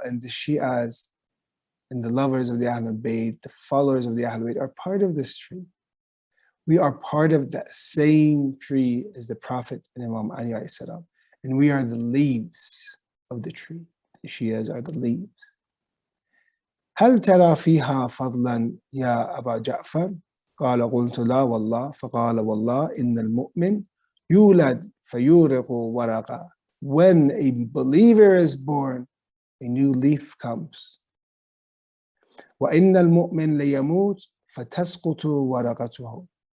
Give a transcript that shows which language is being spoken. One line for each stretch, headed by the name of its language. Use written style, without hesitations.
English: And the Shi'as and the lovers of the Ahlul Bayt, the followers of the Ahlul Bayt, are part of this tree. We are part of that same tree as the Prophet and Imam Ali alayhi salam. And we are the leaves of the tree. The Shias are the leaves.
Arabic: هل ترى فيها فضلا يا أبا جعفر؟ قال قلت لا والله. فقال والله إن المؤمن يولد فيورق ورقا.
English: When a believer is born, a new leaf comes.
Arabic: وإن المؤمن ليموت فتسقط ورقته.